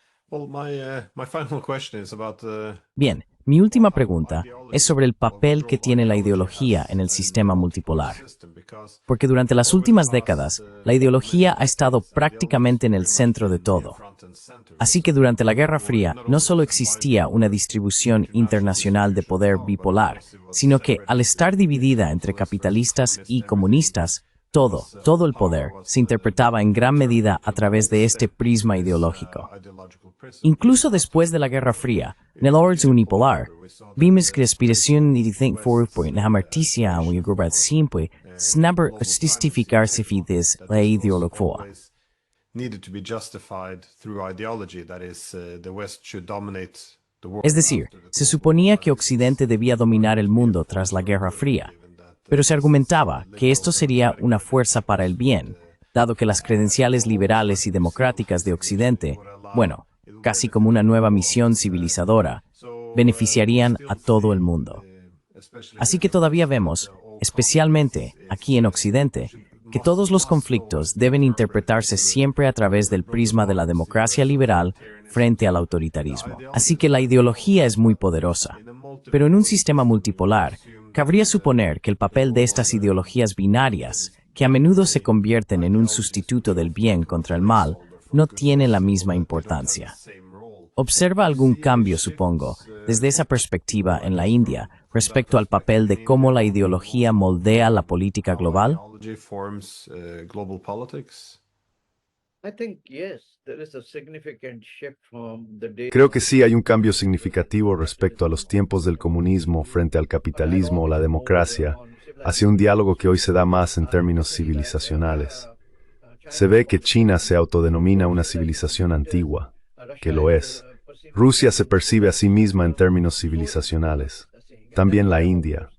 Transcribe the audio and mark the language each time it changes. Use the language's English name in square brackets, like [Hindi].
[English] Well, my final question is about [Spanish] Bien, mi última pregunta es sobre el papel que tiene la ideología en el sistema multipolar. Porque durante las últimas décadas, la ideología ha estado prácticamente en el centro de todo. Así que durante la Guerra Fría no solo existía una distribución internacional de poder bipolar, sino que al estar dividida entre capitalistas y comunistas, todo el poder se interpretaba en gran medida a través de este prisma ideológico. Incluso después de la Guerra Fría, en el orden unipolar, vimos que la aspiración de think for la marticia y el siempre snabber justificarse fides la ideología. [English] needed to be justified through ideology, that is, the West should dominate the world. [Spanish] Es decir, se suponía que Occidente debía dominar el mundo tras la Guerra Fría, pero se argumentaba que esto sería una fuerza para el bien, dado que las credenciales liberales y democráticas de Occidente, bueno, casi como una nueva misión civilizadora, beneficiarían a todo el mundo. Así que todavía vemos, especialmente aquí en Occidente, que todos los conflictos deben interpretarse siempre a través del prisma de la democracia liberal frente al autoritarismo. Así que la ideología es muy poderosa. Pero en un sistema multipolar, cabría suponer que el papel de estas ideologías binarias, que a menudo se convierten en un sustituto del bien contra el mal, no tiene la misma importancia. Observa algún cambio, supongo, desde esa perspectiva en la India, respecto al papel de cómo la ideología moldea la política global? [English] Ideology forms global politics. I think yes, there is a significant shift from the day. [Spanish] creo que sí hay un cambio significativo respecto a los tiempos del comunismo frente al capitalismo o la democracia, hacia un diálogo que hoy se da más en términos civilizacionales. Se ve que China se autodenomina una civilización antigua, que lo es. Rusia se percibe a sí misma en términos civilizacionales. También la India.